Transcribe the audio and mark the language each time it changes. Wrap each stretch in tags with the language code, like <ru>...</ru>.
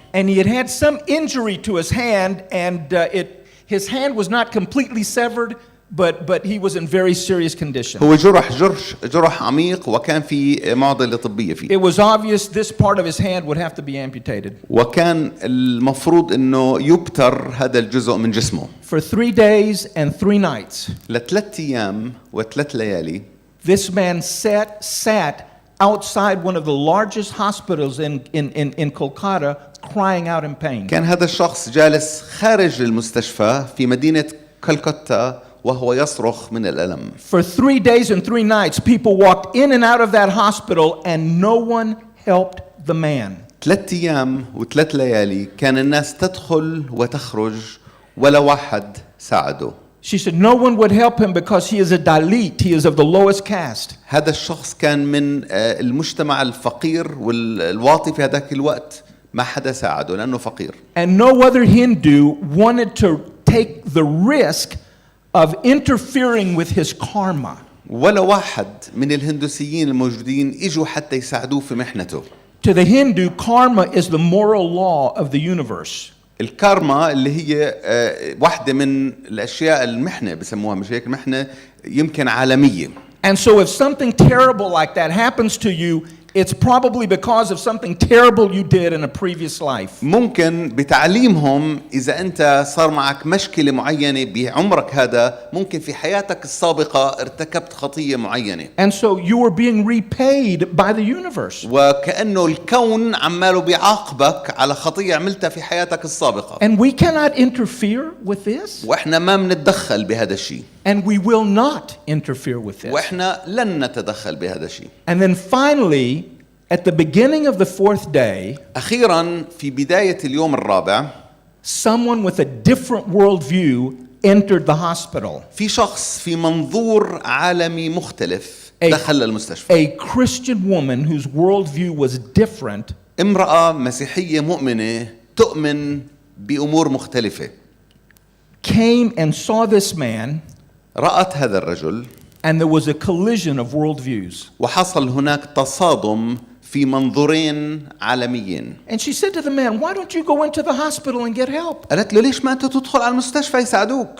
<en>And he had some injury to his hand, and his hand was not completely severed, but he was in very serious condition.</en> <ar>هو جرح عميق وكان في معضلة طبية فيه.</ar> <en>It was obvious this part of his hand would have to be amputated.</en> <ar>وكان المفروض إنه يبتر هذا الجزء من جسمه.</ar> <en>For 3 days and 3 nights,</en> <ar>ل3 أيام و3 ليالي.</ar> <en>this man sat outside one of the largest hospitals in Kolkata, crying out in pain.</en> <ar>كان هذا الشخص جالس خارج المستشفى في مدينة كلكتة وهو يصرخ من الألم.</ar> <en>For 3 days and 3 nights, people walked in and out of that hospital, and no one helped the man.</en> <ar>3 أيام و3 ليالي كان الناس تدخل وتخرج ولا واحد ساعده.</ar> <en>She said no one would help him because he is a Dalit, he is of the lowest caste.</en> <ar>هذا الشخص كان من المجتمع الفقير والواطي في هذاك الوقت، ما حدا ساعده لأنه فقير.</ar> <en>And no other Hindu wanted to take the risk of interfering with his karma.</en> <ar>ولا واحد من الهندوسيين الموجودين اجوا حتى يساعدوه في محنته.</ar> <en>To the Hindu, karma is the moral law of the universe.</en> <ar>الكارما اللي هي واحدة من الأشياء المحنة بسموها، مش هيك المحنة يمكن عالمية.</ar> <en>And so if something terrible like that happens to you, it's probably because of something terrible you did in a previous life.</en> <ar>ممكن بتعليمهم إذا أنت صار معك مشكلة معينة بعمرك هذا، ممكن في حياتك السابقة ارتكبت خطية معينة.</ar> <en>And so you were being repaid by the universe.</en> <ar>وكأنه الكون عماله بيعاقبك على خطية عملتها في حياتك السابقة.</ar> <en>And we cannot interfere with this.</en> <ar>وإحنا ما بنتدخل بهذا الشيء.</ar> <en>And we will not interfere with this.</en> <ar>وإحنا لن نتدخل بهذا الشيء.</ar> <en>And then finally, at the beginning of the fourth day,</en> <ar>أخيراً في بداية اليوم الرابع،</ar> <en>someone with a different worldview entered the hospital.</en> <ar>في شخص في منظور عالمي مختلف دخل المستشفى.</ar> <en>A Christian woman whose worldview was different</en> <ar>امرأة مسيحية مؤمنة تؤمن بأمور مختلفة</ar> <en>came and saw this man,</en> <ar>رأت هذا الرجل</ar> <en>and there was a collision of worldviews.</en> <ar>وحصل هناك تصادم في منظورين عالميين.</ar> <en>And she said to the man, "Why don't you go into the hospital and get help?"</en> <ar>قالت له ليش ما أنت تدخل على المستشفى يساعدوك؟</ar>